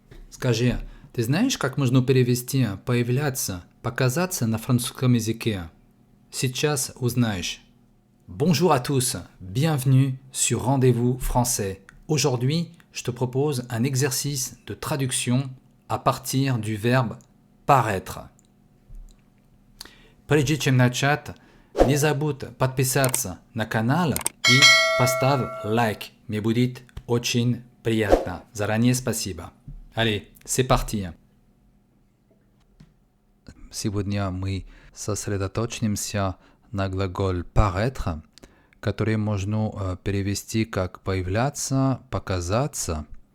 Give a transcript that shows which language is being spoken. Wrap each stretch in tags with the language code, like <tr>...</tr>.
<ru>Скажи, ты знаешь, как можно перевести «появляться», «показаться» на французском языке? Сейчас узнаешь.</ru> <fr>Bonjour à tous, bienvenue sur Rendez-vous français. Aujourd'hui, je te propose un exercice de traduction à partir du verbe paraître.</fr> <ru>Прежде чем начать, не забудь подписаться на канал и поставь лайк. Мне будет очень приятно. Заранее спасибо.</ru> <fr>Allez, c'est parti.</fr> <ru>Сегодня мы сосредоточимся на глагол paraître, который можно перевести как появляться, показаться.</ru>